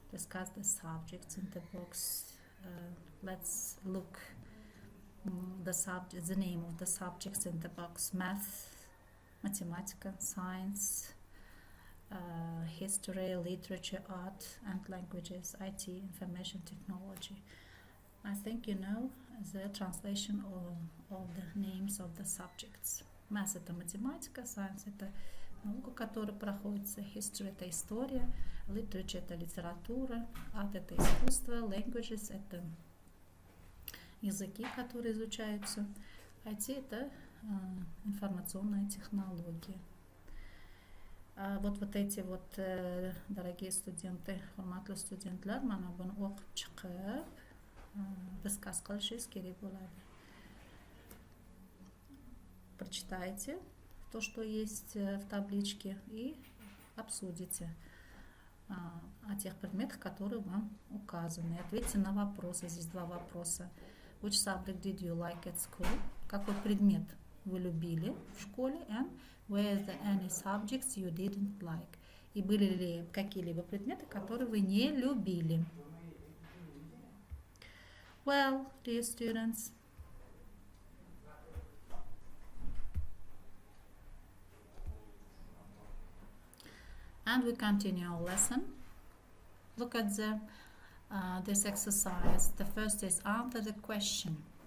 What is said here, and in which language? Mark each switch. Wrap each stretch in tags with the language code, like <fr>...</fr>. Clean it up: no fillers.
<en>Discuss the subjects in the box. Let's look the name of the subjects in the box: math, mathematics, science, history, literature, art and languages, IT, information technology. I think you know the translation of the names of the subjects.</en> <ru>Math — это математика, science — это наука, которая проходится, history — это история, literature — это литература, art — это искусство, languages — это языки, которые изучаются, IT — это информационные технологии. Вот эти вот, дорогие студенты,</ru> <uz>hurmatli studentlar, mana buni o'qib chiqib discuss qilishingiz kerak bo'ladi.</uz> <ru>Прочитайте то, что есть в табличке, и обсудите о тех предметах, которые вам указаны. Ответьте на вопросы. Здесь два вопроса.</ru> <en>Which subject did you like at school?</en> <ru>Какой предмет вы любили в школе?</ru> <en>And were there any subjects you didn't like?</en> <ru>И были ли какие-либо предметы, которые вы не любили?</ru> <en>Well, dear students, and we continue our lesson. Look at this exercise. The first is answer the question.</en>